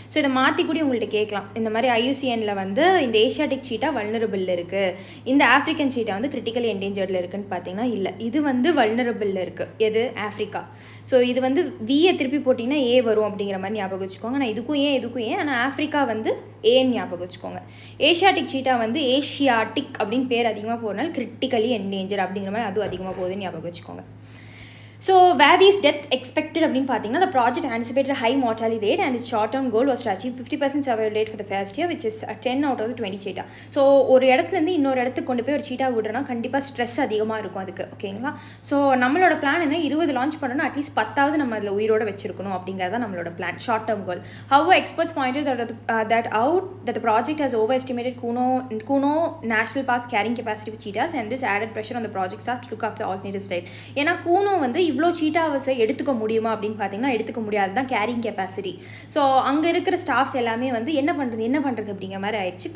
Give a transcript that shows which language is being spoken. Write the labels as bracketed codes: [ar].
[ta] So இதை மாற்றி கூட உங்கள்கிட்ட கேட்கலாம். இந்த மாதிரி ஐயூசிஎனில் வந்து இந்த ஏஷியாட்டிக் சீட்டா வல்னரபிளில் இருக்குது, இந்த ஆஃப்ரிக்கன் சீட்டா வந்து கிரிட்டிக்கலி என்டேஞ்சரில் இருக்குதுன்னு பார்த்தீங்கன்னா இல்லை, இது வந்து வல்னரபிளில் இருக்குது. எது? ஆஃப்ரிக்கா. ஸோ இது வந்து வியை திருப்பி போட்டிங்கன்னா ஏ வரும் அப்படிங்கிற மாதிரி ஞாபகம் வச்சுக்கோங்க. நான் இதுக்கும் ஏன் ஆனால் ஆஃப்ரிக்கா வந்து ஏன்னு ஞாபகம் வச்சுக்கோங்க. ஏஷியாட்டிக் சீட்டா வந்து ஏஷியாட்டிக் அப்படின்னு பேர் அதிகமாக போகிறனால கிரிட்டிக்கலி என்டேஞ்சர் அப்படிங்கிற மாதிரி அதுவும் அதிகமாக போகுதுன்னு ஞாபகம் வச்சுக்கோங்க. [en] so where is death expected [ta] அப்படின்னு பார்த்தீங்கன்னா [en] the project anticipated a high mortality rate and its short term goal was to achieve 50% survival rate for the first year, which is 10 out of the 20 cheetah. [ta] So ஒரு இடத்துலேருந்து இன்னொரு இடத்துக்கு கொண்டு போய் ஒரு சீட்டா விடுறோன்னா கண்டிப்பாக ஸ்ட்ரெஸ் அதிகமாக இருக்கும் அதுக்கு. ஓகேங்களா? ஸோ நம்மளோட பிளான் என்ன, 20 லான்ச் பண்ணணும், அட்லீஸ்ட் 10வது நம்ம அதில் உயிரோட வச்சிருக்கணும் அப்படிங்கிறத நம்மளோட plan, short term goal. [en] However, experts pointed that the project has overestimated Kuno National Park's carrying capacity for cheetahs, and this added pressure on the project staff to look after alternative sites. [ta] ஏன்னா கூனோ வந்து இவ்வளோ சீட்டாவஸை எடுத்துக்க முடியுமா அப்படின்னு பார்த்தீங்கன்னா எடுத்துக்க முடியாது தான் கேரிங் கெப்பாசிட்டி. ஸோ அங்கே இருக்கிற ஸ்டாஃப்ஸ் எல்லாமே வந்து என்ன பண்ணுறது அப்படிங்கிற மாதிரி ஆயிடுச்சு.